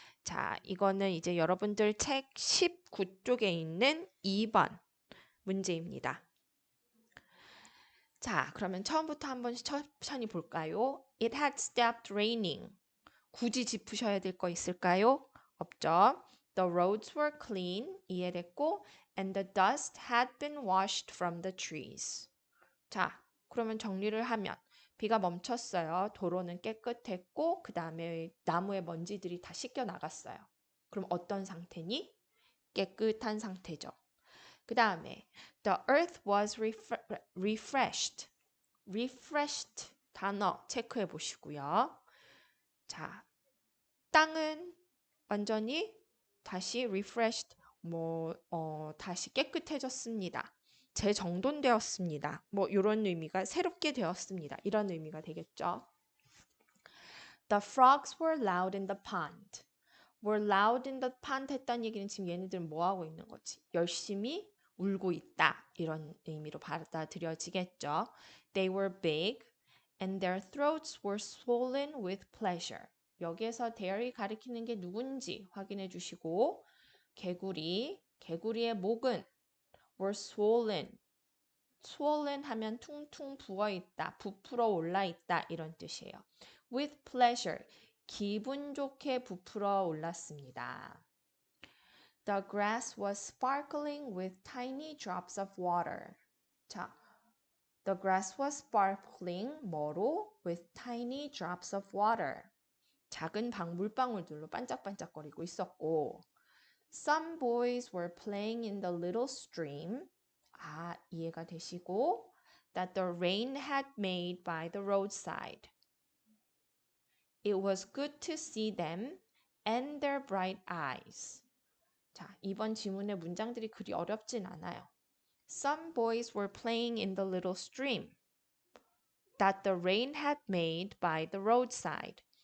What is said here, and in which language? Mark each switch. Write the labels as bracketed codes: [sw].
[ko] 자, 이거는 이제 여러분들 책 19쪽에 있는 2번 문제입니다. 자, 그러면 처음부터 한번 천천히 볼까요? [en] It had stopped raining. [ko] 굳이 짚으셔야 될 거 있을까요? 없죠. [en] The roads were clean. [ko] 이해됐고, [en] and the dust had been washed from the trees. [ko] 자, 그러면 정리를 하면 비가 멈췄어요. 도로는 깨끗했고 그 다음에 나무의 먼지들이 다 씻겨 나갔어요. 그럼 어떤 상태니? 깨끗한 상태죠. 그 다음에 [en] the earth was refreshed. [ko] refreshed 단어 체크해 보시고요. 자, 땅은 완전히 다시 refreshed, 다시 깨끗해졌습니다. 재정돈되었습니다. 이런 의미가 새롭게 되었습니다. 이런 의미가 되겠죠. [en] The frogs were loud in the pond. were loud in the pond [ko] 했다는 얘기는 지금 얘네들은 뭐 하고 있는 거지? 열심히 울고 있다. 이런 의미로 받아들여지겠죠. [en] They were big and their throats were swollen with pleasure. [ko] 여기에서 there이 가리키는 게 누군지 확인해 주시고 개구리의 목은 [en] were swollen. [ko] swollen 하면 퉁퉁 부어 있다, 부풀어 올라 있다 이런 뜻이에요. [en] with pleasure. [ko] 기분 좋게 부풀어 올랐습니다. [en] The grass was sparkling with tiny drops of water. [ko] 자, [en] the grass was sparkling [ko] 뭐로? [en] with tiny drops of water. [ko] 작은 물방울들로 반짝반짝거리고 있었고 [en] Some boys were playing in the little stream. [ko] 이해가 되시고 [en] that the rain had made by the roadside. It was good to see them and their bright eyes. [ko] 자, 이번 지문의 문장들이 그리 어렵진 않아요. [en] Some boys were playing in the little stream that the rain had made by the roadside.